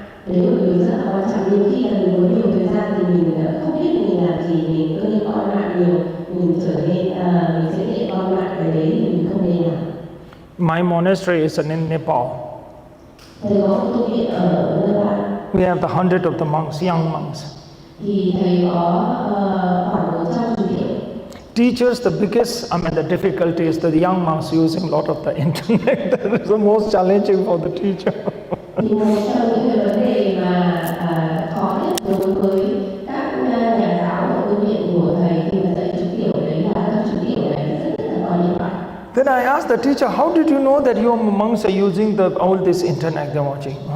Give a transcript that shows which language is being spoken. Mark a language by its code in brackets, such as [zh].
[vi] Đấy là một điều rất là quan trọng. Nhiều khi là mình có nhiều thời gian thì mình không biết mình làm gì, mình cứ đi coi mạng nhiều, mình trở nên mình sẽ nghiện coi mạng, cái đấy thì mình không nên làm. [en] My monastery is in Nepal. [vi] Thầy có một tu viện ở Nepal. [en] We have 100 of the monks, young monks. [vi] Thì thầy có khoảng 100 chủ viện. [en] Teachers, the biggest, the difficulty is the young monks using a lot of the internet. That is the most challenging for the teacher. [vi] Thì một trong những cái vấn đề mà khó nhất đối với các nhà giáo và tu viện của thầy khi mà dạy chú tiểu đấy là các chú tiểu này rất là có điện thoại. [en] Then I asked the teacher, how did you know that your monks are using all this internet they're watching?